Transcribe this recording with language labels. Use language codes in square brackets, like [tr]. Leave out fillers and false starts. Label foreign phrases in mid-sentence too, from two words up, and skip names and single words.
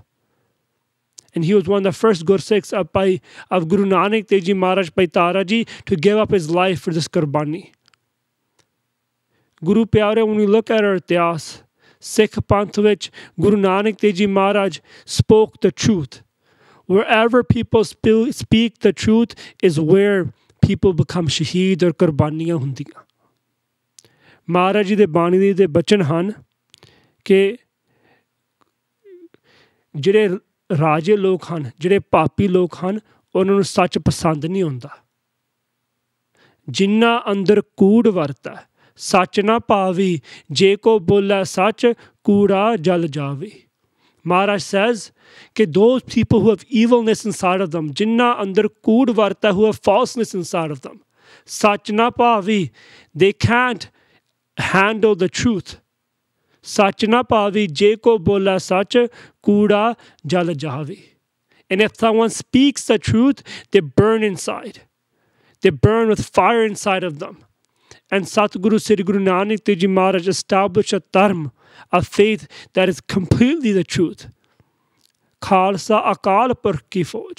[en] And he was one of the first Gursikhs of Guru Nanak Dev Ji Maharaj, Bhai Taraji, to give up his life for this Qurbani. Guru Pyare, when we look at our ityas, [pa] ਸਿੱਖ ਪੰਥ ਵਿੱਚ [en] Guru Nanak Dev Ji Maharaj spoke the truth. Wherever people speak the truth is where people become shaheed or [pa] ਕੁਰਬਾਨੀਆਂ ਹੁੰਦੀਆਂ. ਮਹਾਰਾਜ ਜੀ ਦੇ ਬਾਣੀ ਦੇ ਬਚਨ ਹਨ ਕਿ ਜਿਹੜੇ ਰਾਜੇ ਲੋਕ ਹਨ, ਜਿਹੜੇ ਪਾਪੀ ਲੋਕ ਹਨ, ਉਹਨਾਂ ਨੂੰ ਸੱਚ ਪਸੰਦ ਨਹੀਂ ਆਉਂਦਾ। ਜਿੰਨਾ ਅੰਦਰ ਕੂੜ ਵਰਤਾ ਸੱਚ ਨਾ ਪਾਵੀ, ਜੇ ਕੋ ਬੋਲਾ ਸੱਚ ਕੂੜਾ ਜਲ ਜਾਵੇ. [en] Maharaj says that those people who have evilness inside of them, [pa] ਜਿੰਨਾ ਅੰਦਰ ਕੂੜ ਵਰਤਾ, [en] who have falseness inside of them, [pa] ਸੱਚ ਨਾ ਪਾਵੀ, [en] they can't handle the truth. [pa] ਸੱਚ ਨਾ ਪਾਵੀ, ਜੇ ਕੋ ਬੋਲਾ ਸੱਚ, ਕੂੜਾ ਜਲ ਜਾਵੀ. [en] And if someone speaks the truth, they burn inside. They burn with fire inside of them. And Satguru Sri Guru Nanak Dev Ji Maharaj established a dharma, a faith that is completely the truth. [pa] ਖ਼ਾਲਸਾ ਅਕਾਲ ਪੁਰਖ ਕੀ ਫ਼ੌਜ.